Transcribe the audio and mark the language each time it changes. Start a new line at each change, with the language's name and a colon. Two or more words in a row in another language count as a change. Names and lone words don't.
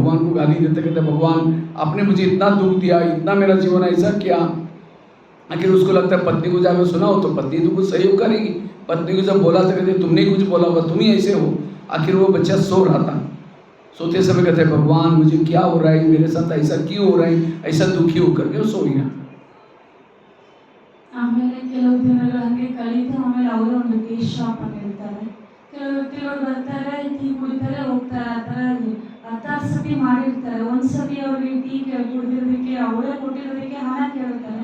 Hindi: भगवान को गाली देते, कहते भगवान आपने मुझे इतना दुख दिया, इतना मेरा जीवन ऐसा किया। आखिर उसको लगता है पत्नी को जाकर सुना हो तो पत्नी तो कुछ सहयोग करेगी। पत्नी को जब बोला तो कहते तुमने कुछ बोला होगा, तुम ही ऐसे हो। आखिर वो बच्चा सो रहा था, सोते समय कहते हैं भगवान मुझे क्या हो रहा है, मेरे साथ ऐसा क्यों हो रहा है, ऐसा दुखी होकर के वो सो गया।
Kannada: ಆಮೇಲೆ ಕೆಲವು ದಿನಗಳು ಹಂಗೆ ಕಳೀತು. ಆಮೇಲೆ ಅವರು ಒಂದು
English: tea shop
Kannada: ಅಂತ ಹೇಳ್ತಾರೆ. ಕೆಲವು ವ್ಯಕ್ತಿಗಳು ಬರ್ತಾರೆ, ಟೀ ಕುಡಿತಾರೆ, ಹೋಗ್ತಾರೆ. ಆ ಥರ 10 ಸತಿ ಮಾಡಿರ್ತಾರೆ. ಒಂದು ಸತಿ ಅವ್ರಿಗೆ ಟೀ ಕುಡಿದಿರೋದಕ್ಕೆ ಅವರೇ ಕೊಟ್ಟಿರೋದಕ್ಕೆ ಹಣ ಕೇಳ್ತಾರೆ.